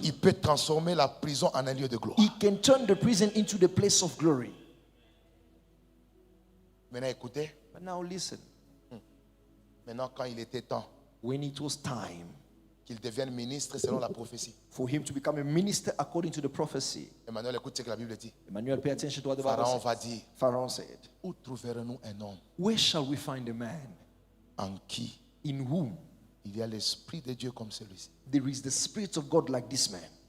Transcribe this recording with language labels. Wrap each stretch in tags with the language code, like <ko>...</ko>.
<fr>il peut transformer la prison en un lieu de gloire.</fr> <en>He can turn the prison into the place of glory.</en> <fr>Maintenant, écoutez,</fr> <en>But now listen,</en> <fr>maintenant quand il était temps</fr> <en>when it was time</en> <fr>qu'il devienne ministre selon la prophétie.</fr> <en>for him to become a minister according to the prophecy,</en> <fr>Emmanuel, écoute ce que la Bible dit.</fr> <en>Emmanuel, pay attention to what the Bible</en> <fr>Pharaon</fr> <en>says.</en> <fr>va dire,</fr> <en>Pharaoh said,</en> <fr>où trouverons-nous un homme</fr> <en>where shall we find a man</en> <fr>en qui</fr> <en>in whom</en> <fr>il y a l'Esprit de Dieu comme celui-ci?</fr> <en>there is the Spirit of God like this man?</en>